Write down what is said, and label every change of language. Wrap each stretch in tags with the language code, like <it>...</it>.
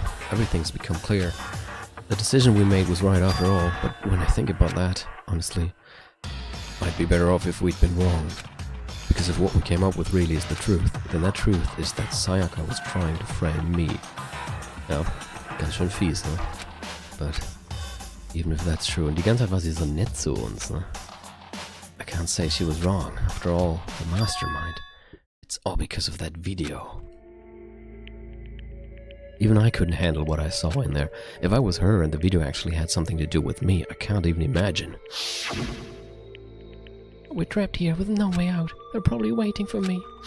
<en>Everything's become clear. The decision we made was right after all, but when I think about that, honestly, I'd be better off if we'd been wrong. Because if what we came up with really is the truth, then that truth is that Sayaka was trying to frame me.</en> <de>Ja, ganz schön fies, ne?</de> <en>But even if that's true,</en> <de>und die ganze Zeit war sie so nett zu uns, ne?</de> <en>I can't say she was wrong. After all, the mastermind. It's all because of that video. Even I couldn't handle what I saw in there. If I was her and the video actually had something to do with me, I can't even imagine. We're trapped here with no way out. They're probably waiting for me.</en>